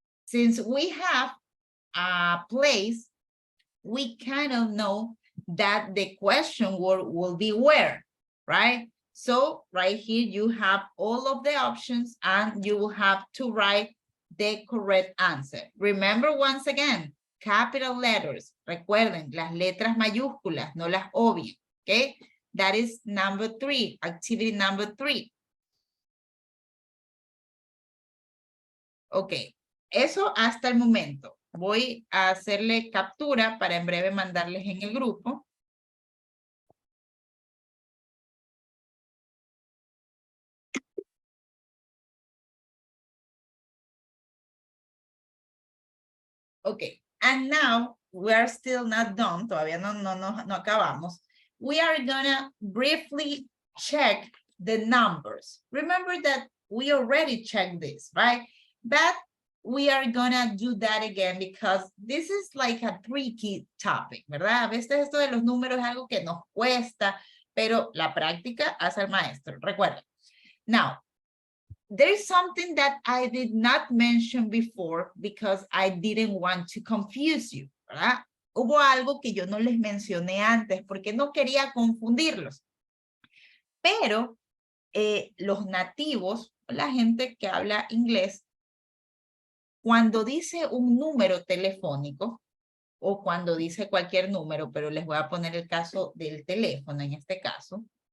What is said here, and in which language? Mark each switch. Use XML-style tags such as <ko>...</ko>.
<en>Since we have a place, we kind of know that the question word will be where, right? So right here you have all of the options and you will have to write the correct answer. Remember once again, capital letters.</en> <es>Recuerden, las letras mayúsculas, no las obvias, okay?</es> <en>That is number 3, activity number 3.</en> <es>Ok, eso hasta el momento. Voy a hacerle captura para en breve mandarles en el grupo.</es> <en>Okay, and now we are still not done.</en> <es>Todavía no acabamos.</es> <en>We are gonna briefly check the numbers. Remember that we already checked this, right? But we are gonna do that again because this is like a tricky topic,</en> <es>¿verdad? A veces esto de los números es algo que nos cuesta, pero la práctica hace al maestro, recuerda.</es> <en>Now, there's something that I did not mention before because I didn't want to confuse you,</en> <es>¿verdad? Hubo algo que yo no les mencioné antes porque no quería confundirlos. Pero los nativos, la gente que habla inglés, cuando dice un número telefónico o cuando dice cualquier número, pero les voy a poner el caso del teléfono en este caso.</es>